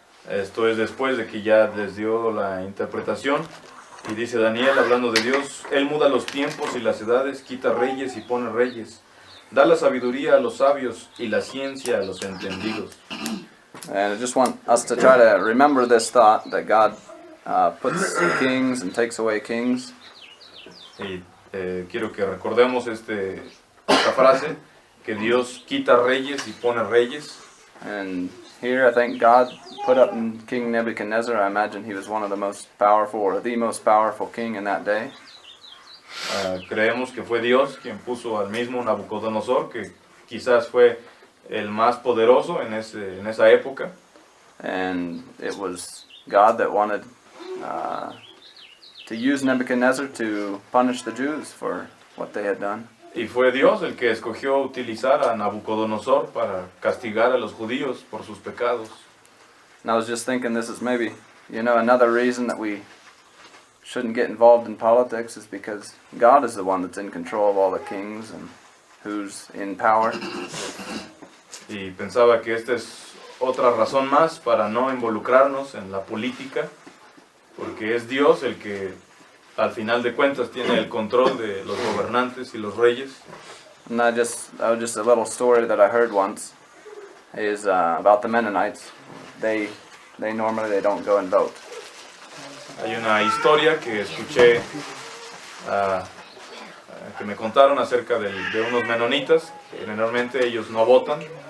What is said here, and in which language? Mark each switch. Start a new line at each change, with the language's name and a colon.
Spanish: Esto es después de que ya les dio la interpretación. Y dice Daniel, hablando de Dios, Él muda los tiempos y las edades, quita reyes y pone reyes. Da la sabiduría a los sabios y la ciencia a los entendidos.
English: And I just want us to try to remember this thought that God puts kings and takes away kings.
Spanish: Y quiero que recordemos esta frase, que Dios quita reyes y pone reyes.
English: And here I think God put up in King Nebuchadnezzar. I imagine he was one of the most powerful, or the most powerful king in that day.
Spanish: Creemos que fue Dios quien puso al mismo Nabucodonosor, que quizás fue el más poderoso en esa época.
English: And it was God that wanted to use Nebuchadnezzar to punish the Jews for what they had done.
Spanish: Y fue Dios el que escogió utilizar a Nabucodonosor para castigar a los judíos por sus pecados.
English: And I was just thinking this is maybe, another reason that we shouldn't get involved in politics is because God is the one that's in control of all the kings and who's in power.
Spanish: Y pensaba que esta es otra razón más para no involucrarnos en la política, porque es Dios el que al final de cuentas tiene el control de los gobernantes y los reyes.
English: And just a little story that I heard once is about the Mennonites. They normally don't go and vote.
Spanish: Hay una historia que escuché, que me contaron acerca de unos menonitas, que generalmente ellos no votan.